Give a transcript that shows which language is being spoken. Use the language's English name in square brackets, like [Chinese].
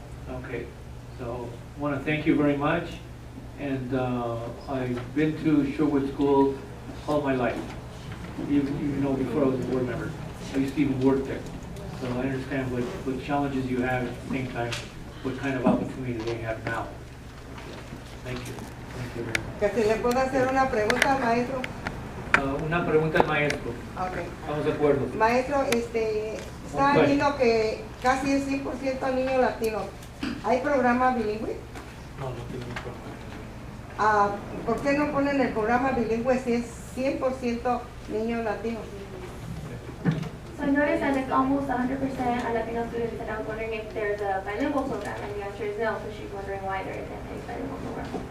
[English] Okay, so I want to thank you very much. And I've been to Sherwood Schools all my life, even before I was a board member. I used to even work there. So I understand what challenges you have, at the same time, what kind of opportunity they have now. Thank you. Thank you very much. [Spanish] Que si le puedo hacer una pregunta, maestro. Una pregunta al maestro. [English] Okay. [Spanish] Estamos de acuerdo. Maestro, estaba viendo que casi el 100% niños latinos. ¿Hay programa bilingüe? No, no tenemos programa. ¿Por qué no ponen el programa bilingüe si es 100% niños latinos? [English] So I noticed that it's almost 100% Latino students, and I was wondering if there's a bilingual program, and the answer is no, so she's wondering why there isn't a bilingual program.